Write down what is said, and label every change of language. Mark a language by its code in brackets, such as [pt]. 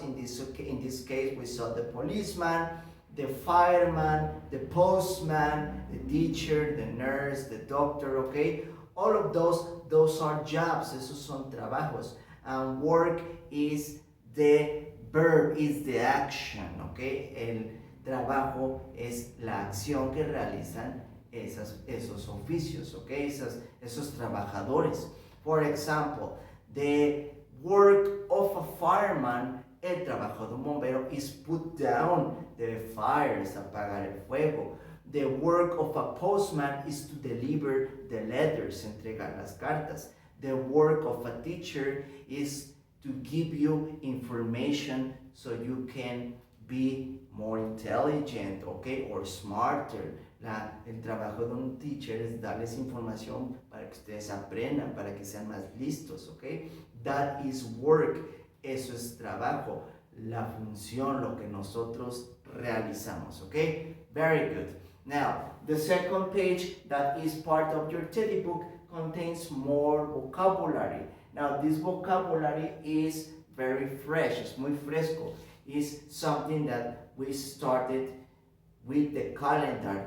[en] In this case, we saw the policeman, the fireman, the postman, the teacher, the nurse, the doctor, okay? All of those are jobs, [es] esos son trabajos. [en] And work is the verb, is the action, okay? [es] El trabajo es la acción que realizan esos oficios, okay? Esos trabajadores. [en] For example, the work of a fireman, [es] el trabajo de un bombero, [en] is put down the fires, [es] apagar el fuego. [en] The work of a postman is to deliver the letters, [es] entregar las cartas. [en] The work of a teacher is to give you information so you can be more intelligent, okay, or smarter. [es] El trabajo de un teacher es darles información para que ustedes aprendan, para que sean más listos, okay? [en] That is work. [es] Eso es trabajo. La función, lo que nosotros realizamos. [en] Okay? Very good. Now, the second page that is part of your teddy book contains more vocabulary. Now, this vocabulary is very fresh. [es] Es muy fresco. [en] It's something that we started with the calendar.